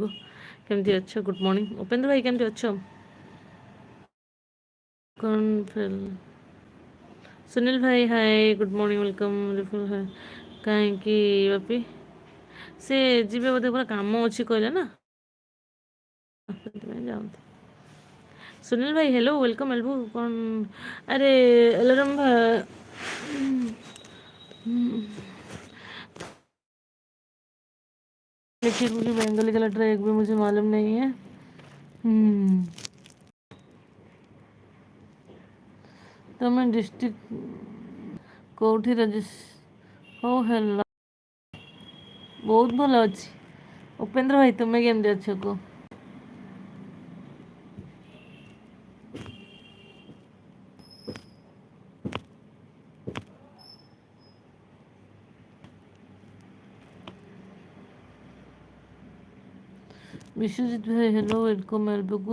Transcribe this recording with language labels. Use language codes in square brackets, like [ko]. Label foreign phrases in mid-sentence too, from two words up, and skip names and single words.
[or] କେମିତି ଅଛ? [en] good morning [or] ଉପେନ୍ଦ୍ର ଭାଇ, କେମିତି ଅଛ? କ'ଣ ସୁନୀଲ ଭାଇ ହାଏ, [en] good morning welcome. [or] କାହିଁକି ବାପି? ସେ ଯିବେ ବୋଧେ, ପୁରା କାମ ଅଛି କହିଲେ ନା, ସେଥିପାଇଁ ଯାଆନ୍ତି। ସୁନୀଲ ଭାଇ [en] hello, welcome [or] ଏଲ୍ବୁ। କ'ଣ? [hi] अरे अलार्म लिखी क्योंकि बंगाली का लेटर एक भी मुझे मालूम नहीं है। [or] ତମେ ଡିଷ୍ଟ୍ରିକ୍ଟ କେଉଁଠି? ରାଜେଶ। ହଉ ହେଲା, ବହୁତ ଭଲ ଅଛି। ଉପେନ୍ଦ୍ର ଭାଇ ତୁମେ କେମିତି ଅଛ କୁହ? ବିଶ୍ୱଜିତ ଭାଇ [en] hello, welcome [or] ଏଲ୍ବିକୁ।